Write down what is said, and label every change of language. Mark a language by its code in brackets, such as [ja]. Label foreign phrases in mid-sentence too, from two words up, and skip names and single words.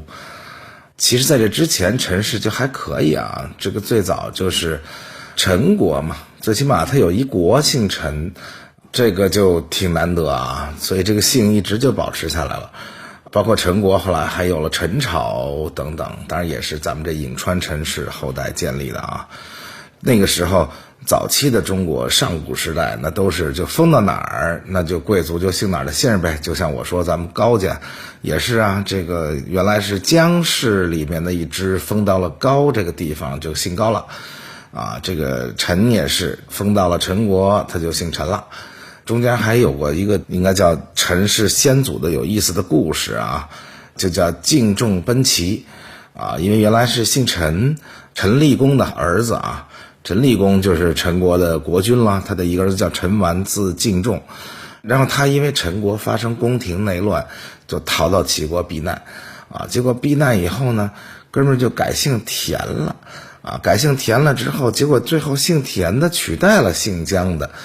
[zh] 其實在這之前陳氏就還可以啊，這個最早就是陳國嘛，最起碼他有一國姓陳，這個就挺難得啊，所以這個姓一直就保持下來了。包括陳國後來還有了陳朝等等，當然也是咱們這颍川陳氏後代建立的啊。那個時候早期的中國上古時代，那都是就封到哪兒，那就貴族就姓哪兒的姓唄。就像我說咱們高家也是啊，這個原來是姜氏裡面的一支，封到了高這個地方就姓高了啊。這個陳也是封到了陳國，他就姓陳了。中間還有過一個應該叫陳氏先祖的有意思的故事啊，就叫敬仲奔齊啊，因為原來是姓陳，陳立公的兒子啊，陳立公就是陳國的國君了，他的一個兒子叫陳完，字敬仲，然後他因為陳國發生宮廷內亂，就逃到齊國避難啊，結果避難以後呢，哥們兒就改姓田了啊，改姓田了之後，結果最後姓田的取代了姓姜的。